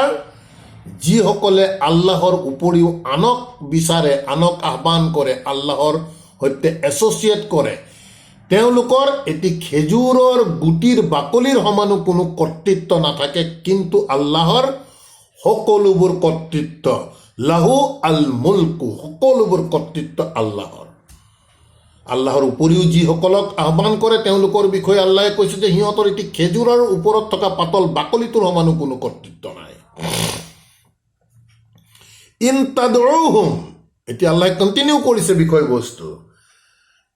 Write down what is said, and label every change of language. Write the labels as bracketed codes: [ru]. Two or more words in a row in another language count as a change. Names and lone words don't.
[as] যিসকলে আল্লাহৰ উপৰিও আনক বিচাৰে, আনক আহ্বান কৰে, আল্লাহৰ সৈতে এছ'চিয়েট কৰে, তেওঁলোকৰ এটি খেজুৰৰ গুটিৰ বাকলিৰ সমানো কোনো কৰ্তৃত্ব নাথাকে। কিন্তু আল্লাহৰ সকলোবোৰ কৰ্তৃত্ব, [ar] له الملك, [as] সকলোবোৰ কৰ্তৃত্ব আল্লাহৰ। আল্লাহৰ উপৰিও যিসকলক আহ্বান কৰে তেওঁলোকৰ বিষয়ে আল্লাহে কৈছে যে সিহঁতৰ এটি খেজুৰৰ ওপৰত থকা পাতল বাকলিটোৰ সমানো কোনো কৰ্তৃত্ব নাই। [ar] إن تدعوهم, [as] এতিয়া আল্লাহে কণ্টিনিউ কৰিছে বিষয়বস্তু।